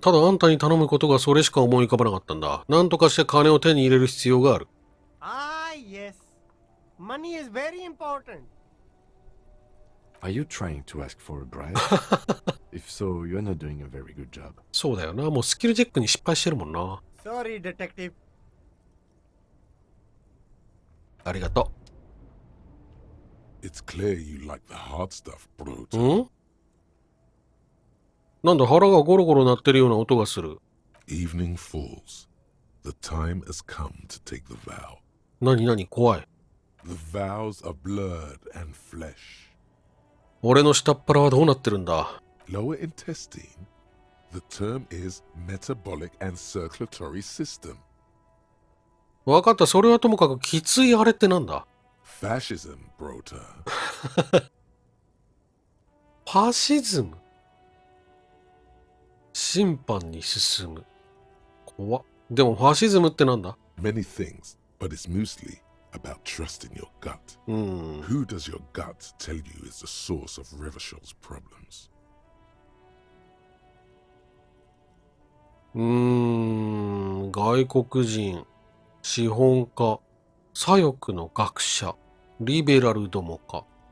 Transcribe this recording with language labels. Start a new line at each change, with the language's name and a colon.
Japanese: ただあんたに頼むことがそれしか思い浮かばなかったんだ。なんとかして金を手に入れる必要がある。
English: Ah, yes. Money is very important. Are you trying to ask for a bribe? If so, you're not doing a very good job.
Japanese: そうだよな。もうスキルチェックに失敗してるもんな。
English: Sorry, detective.
Japanese: ありがと
English: It's clear you like the hard stuff, bro.
Japanese: う。なんだ、腹がゴロゴロ鳴ってるような音がする。
English: Evening falls. The time has come to take the vow.
Japanese: 何怖い。
English: The vows are blood and flesh.
Japanese: 俺の下っ腹はどうなってるんだ。
English: Lower intestine. The term is metabolic and circulatory system.
Japanese: わかった、それはともかくきついあれってなんだ。
English: Fascism, brota.
Japanese: ファシズム。審判に進む。怖っ。でもファシズムってなんだ。
English: Many things, but it's mostly about trusting your gut.
Japanese: うん。
English: Who does your gut tell you is the source of Revachel's problems?
Japanese: 外国人、資本家、左翼の学者、リベラルどもか。